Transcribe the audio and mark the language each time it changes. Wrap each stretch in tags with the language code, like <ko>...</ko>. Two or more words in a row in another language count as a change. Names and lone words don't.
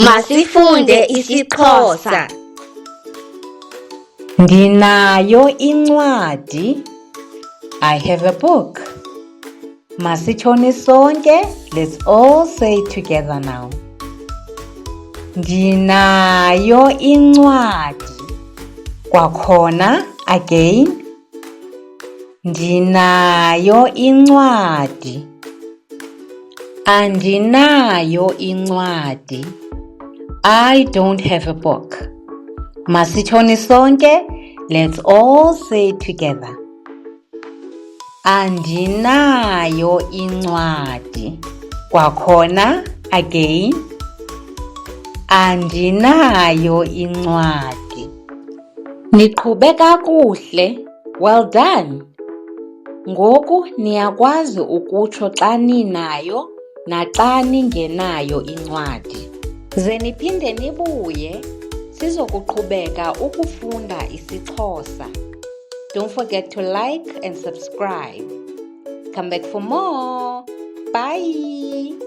<xh>Masifunde isiXhosa. Ndinayo incwadi.</xh> <en>I have a book.</en> <xh>Masitshoni sonke.</xh> <en>Let's all say it together now.</en> <xh>Ndinayo incwadi. Kwakhona again. Ndinayo incwadi. Andinayo incwadi.</xh> <en>I don't have a book.</en> <xh>Masitshoni sonke.</xh> <en>Let's all say it together.</en> <xh>Andinayo incwadi. Kwakhona again. Andinayo incwadi. Niqhube kakuhle.</xh> <en>Well done.</en> <xh>Ngoku niyakwazi ukutsho xa ninayo naxa ningenayo incwadi. Ze niphinde nibuye sizokuqhubeka ukufunda isiXhosa.</xh> <en>Don't forget to like and subscribe. Come back for more. Bye.</en>